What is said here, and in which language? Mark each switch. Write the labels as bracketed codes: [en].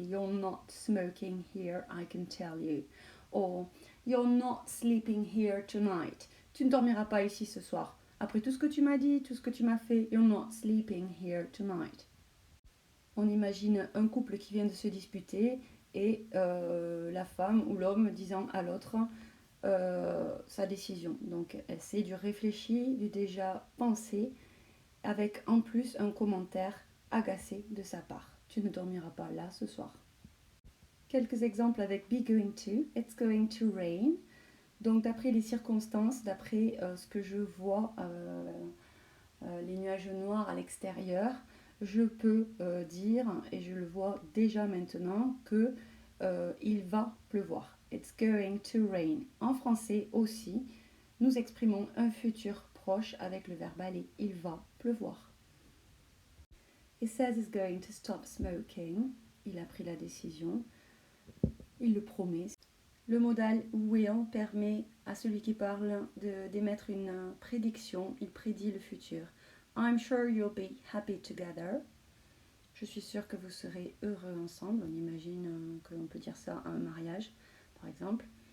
[en] You're not smoking here, I can tell you. Or you're not sleeping here tonight. [fr] Tu ne dormiras pas ici ce soir. Après tout ce que tu m'as dit, tout ce que tu m'as fait, [en] you're not sleeping here tonight. [fr] On imagine un couple qui vient de se disputer et la femme ou l'homme disant à l'autre sa décision. Donc c'est du réfléchi, du déjà pensé, avec en plus un commentaire agacé de sa part. Tu ne dormiras pas là ce soir. Quelques exemples avec be going to. [en] It's going to rain. [fr] Donc d'après les circonstances, d'après ce que je vois, les nuages noirs à l'extérieur, je peux dire, et je le vois déjà maintenant, que il va pleuvoir. [en] It's going to rain. [fr] En français aussi, nous exprimons un futur proche avec le verbe aller. Il va pleuvoir. [en] He says he's going to stop smoking. [fr] Il a pris la décision. Il le promet. Le modal will permet à celui qui parle d'émettre une prédiction. Il prédit le futur. [en] I'm sure you'll be happy together. [fr] Je suis sûre que vous serez heureux ensemble. On imagine que l'on peut dire ça à un mariage, par exemple.